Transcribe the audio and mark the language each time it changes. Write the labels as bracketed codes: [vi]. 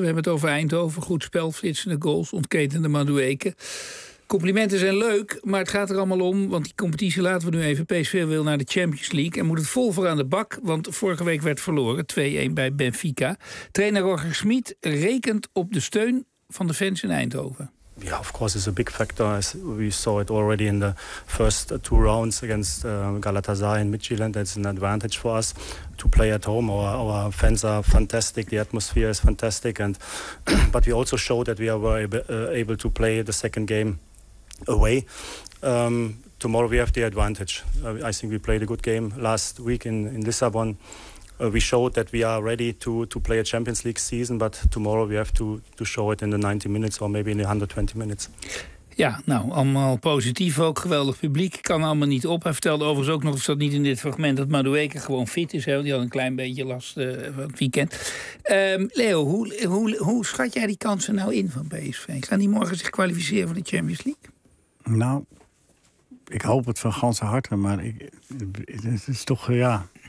[nl] We hebben het over Eindhoven, goed spel, flitsende goals, ontketende Madueke. Complimenten zijn leuk, maar het gaat er allemaal om, want die competitie laten we nu even. PSV wil naar de Champions League en moet het vol voor aan de bak, want vorige week werd verloren, 2-1 bij Benfica. Trainer Roger Schmid rekent op de steun van de fans in Eindhoven. [en] Yeah, of course, it's a big factor. As we saw it already in the first two rounds against Galatasaray and Midtjylland. That's an advantage for us to play at home. Our fans are fantastic. The atmosphere is fantastic. But we also showed that we were able to play the second game away. Tomorrow we have the advantage. I think we played a good game last week in Lisbon. We showed that we are ready to play a Champions League season, but tomorrow we have to show it in the 90 minutes or maybe in the 120 minutes. [nl] Ja, nou, allemaal positief ook. Geweldig publiek. Kan allemaal niet op. Hij vertelde overigens ook nog, of dat niet in dit fragment, dat Madueke gewoon fit is. Hè? Die had een klein beetje last van het weekend. Leo, hoe schat jij die kansen nou in van PSV? Gaan die morgen zich kwalificeren voor de Champions League? Nou, ik hoop het van ganse harte, maar het is toch, ja...